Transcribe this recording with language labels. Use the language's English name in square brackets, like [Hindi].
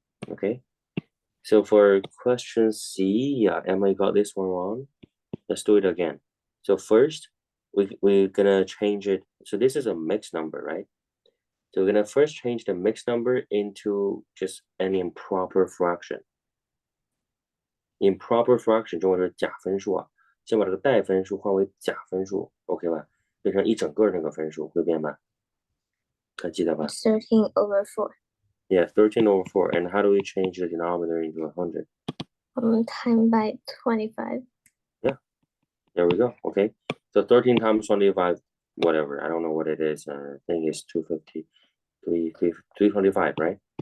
[English] Okay. So for question C, yeah, Emma got this one wrong. Let's do it again. So first, we're gonna change it. So this is a mixed number, right? So we're gonna first change the mixed number into just an improper fraction. [Chinese] Improper fraction 中文是假分数啊，先把这个带分数换为假分数 ，OK 吧？变成一整个那个分数，会变吧？还记得吧？ [English] 13 over 4. Yeah, 13 over 4. And how do we change the denominator into 100? Time by 25. Yeah, there we go. Okay, so 13 times 25, whatever. I don't know what it is. I think it's 250, 325, right?